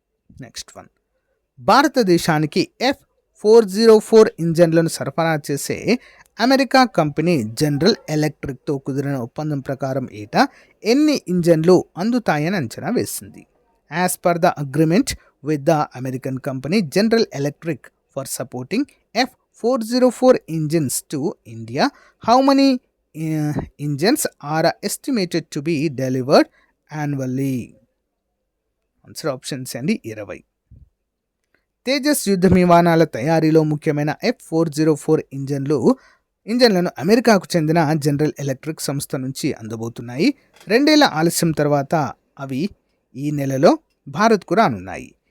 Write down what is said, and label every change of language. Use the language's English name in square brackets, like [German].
[Telugu] Next one, భారతదేశానికి F404 ఇంజన్లను సరఫరా చేసే అమెరికా కంపెనీ జనరల్ ఎలక్ట్రిక్తో కుదిరిన ఒప్పందం ప్రకారం ఏటా ఎన్ని ఇంజన్లు అందుతాయని అంచనా వేసింది? [English] As per the agreement with the American company General Electric for supporting F404 engines to India, how many engines are estimated to be delivered annually? [Telugu] Answer options అండి 20. తేజస్ యుద్ధ విమానాల తయారీలో ముఖ్యమైన F404 ఇంజన్లను అమెరికాకు చెందిన జనరల్ ఎలక్ట్రిక్ సంస్థ నుంచి అందబోతున్నాయి. 2 ఏళ్ల ఆలస్యం తర్వాత అవి ఈ నెలలో భారత్కు రానున్నాయి.